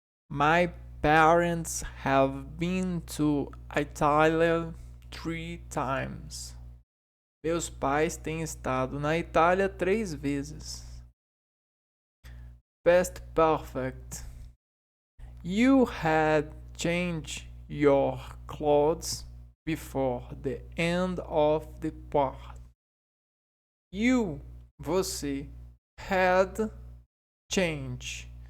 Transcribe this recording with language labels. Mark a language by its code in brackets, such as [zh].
[en] My parents have been to Italy 3 times. [pt] Meus pais têm estado na Itália 3 vezes. [en] Past perfect. You had changed your clothes before the end of the party. You, [pt] você, [en] had changed.